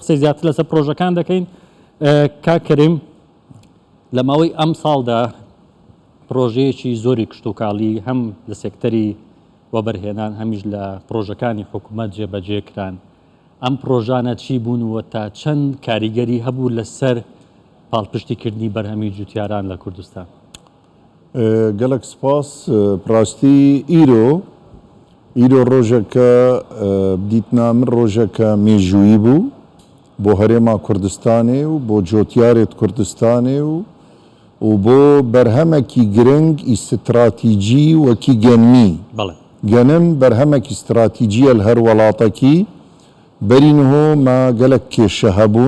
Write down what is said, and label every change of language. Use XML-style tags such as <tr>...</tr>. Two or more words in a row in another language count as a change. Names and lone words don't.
<ckb>قسەی زیاتر لەسەر پرۆژەکان دەکەین. کاک کەریم لە ماوەی ئەم ساڵدا پرۆژەیەکی زۆری کشتتوکاڵی هەم لە سێکتەری وەبەرهێنان هەمیش لە پرۆژەکانی حکوومەت جێبەجێکران. ئەم پرۆژانە چی بوون و تا چەند کاریگەری هەبوو لەسەر پاڵپشتیکردنی بەرهەمی جوتیاران لە کوردستان؟</ckb> <ku>gelek spas rastî îro rojeke dîtna min rojeke mêjûyî bû bo herêma Kurdistanê û bo cotiyarê Kurdistanê û bo berhemekî giring î stratîcî wekî genmî genim berhemekî stratîcî el her welatekî berî niho me gelek kêşe hebûn.</ku>